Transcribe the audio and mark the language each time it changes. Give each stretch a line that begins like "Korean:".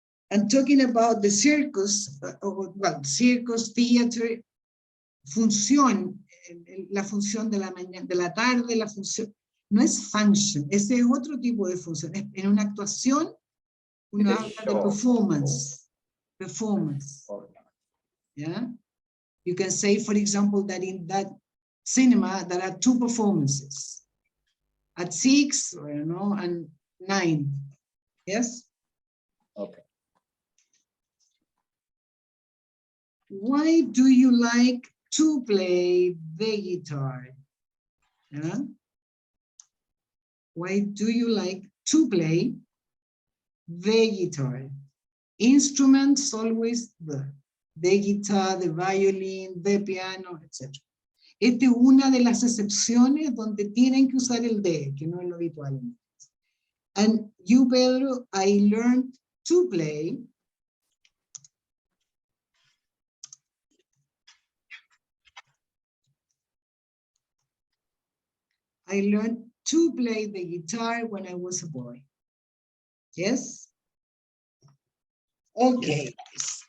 English: And talking about the circus, well, circus, theater,
Spanish: función, la función de la mañana, de la tarde, la función, no es function, ese es otro tipo de función. En una actuación, uno habla de performance.
English: Performance. Yeah? You can say, for example, that in that cinema, there are 2 performances. At 6, or, you know, and 9. Yes? Okay. Why do you like to play the guitar? Yeah? Why do you like to play the guitar? Instruments, always the guitar, the violin, the piano, etc.
Spanish: Esta es una de las excepciones donde tienen que usar el de, que no es lo habitual.
English: And you, Pedro, I learned to play. I learned to play the guitar when I was a boy. Yes? Okay. Yes.